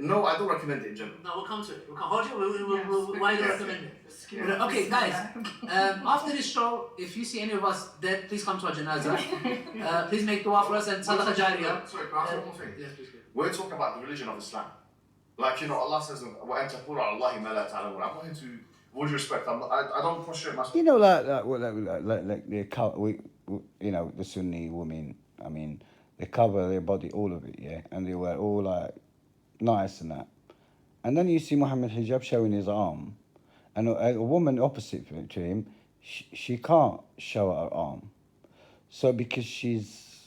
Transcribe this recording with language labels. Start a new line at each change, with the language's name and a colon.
English: No, I don't recommend it in general. No, we'll come to it. We'll come. Why do you recommend it? Okay, guys. After this show, if you see any of us dead, please come to our janazah. Please make dua for us and sadaqah jariyah. Sorry, can I say one more thing? Yes, please. We're talking about the religion of Islam. Like, you know, Allah says,
Arabic: وَأَن تَقُولُ عَلَى اللَّهِ مَا لَا تَعْلَمُونَ.
English: I'm going to, with respect, I don't prostrate myself. You know, like they cover, you know, the Sunni women. I mean, they cover their body, all of it, yeah, and they wear all like nice and that. And then you see Muhammad hijab showing his arm, and a woman opposite to him, she can't show her arm, so because she's.